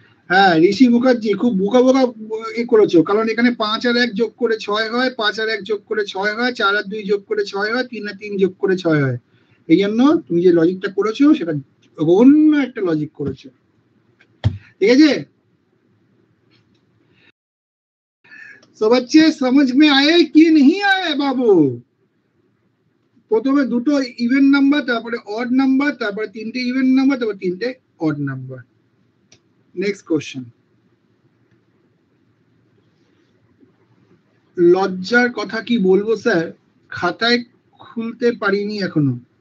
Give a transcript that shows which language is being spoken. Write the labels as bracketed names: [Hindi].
[Bangla] হ্যাঁ ঋষি মুখার্জি খুব বোকা বোকা করেছো, কারণ এখানে 5 আর 1 যোগ করে 6 হয়, 5 আর 1 যোগ করে 6 হয়, 4 আর 2 যোগ করে 6 হয়, 3 আর 3 যোগ করে 6 হয়। এই জন্য তুমি যে লজিকটা করেছো সেটা অন্য একটা লজিক করেছো, ঠিক আছে। তো বাচ্চে [Hindi] समझ में आए कि नहीं आए बाबू? [Bangla] প্রথমে দুটো ইভেন নাম্বার, তারপরে অড নাম্বার, তারপরে তিনটে ইভেন নাম্বার, তারপর তিনটে অড নাম্বার। Next question. লজ্জার কথা কি বলবো স্যার, খাতায় খুলতে পারিনি এখনো।